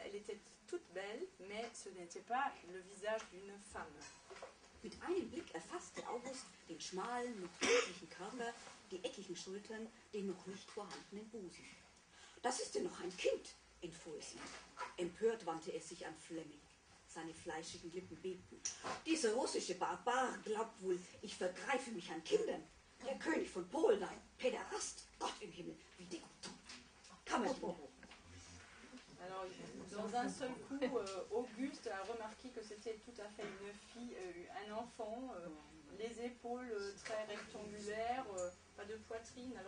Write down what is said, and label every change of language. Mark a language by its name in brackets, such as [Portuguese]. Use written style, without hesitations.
[French] Elle était toute belle, mais ce n'était pas le visage d'une femme. [German] Mit einem Blick erfasste August den schmalen, noch künstlichen Körper, die eckigen Schultern, den noch nicht vorhandenen Busen. Das ist ja noch ein Kind, entfuhr es ihm. Empört wandte er sich an Flemming. Seine fleischigen Lippen bebten. Dieser russische Barbar glaubt wohl, ich vergreife mich an Kindern. Der König von Polen, ein Päderast, Gott im Himmel, wie dégoûtant. Kammerdiener. [French] Alors, dans un seul coup, Auguste a remarqué que c'était tout à fait une fille, un enfant, les épaules très rectangulaires, pas de poitrine.